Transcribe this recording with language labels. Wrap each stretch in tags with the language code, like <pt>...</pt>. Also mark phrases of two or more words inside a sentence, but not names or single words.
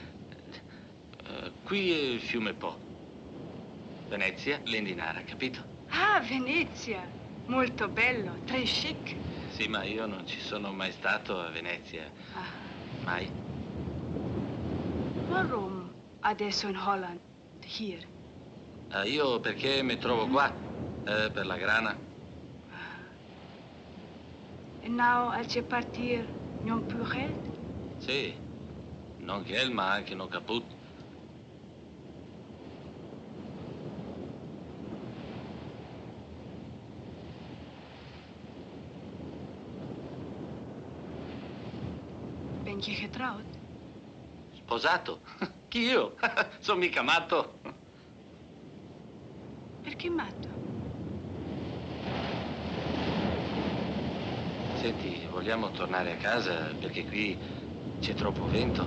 <it>Qui è il fiume Po. Venezia, Lendinara, capito? Ah, Venezia. Molto bello,</it> <fr>très chic.</fr> <it>Sì, ma io non ci sono mai stato a Venezia. Ah. Mai.</it> <de>Warum adesso in Holland? Hier?</de> <it>Io perché mi trovo qua, per la grana.</it> <en>E now,</en> <nl>als je partir,</nl> <it>non più geld? Sì, non geld, ma anche non caput.</it> <nl>Ben je getrouwd?</nl> <it>Sposato? Chi io? Sono mica matto. Perché matto? Senti, vogliamo tornare a casa perché qui c'è troppo vento.</it>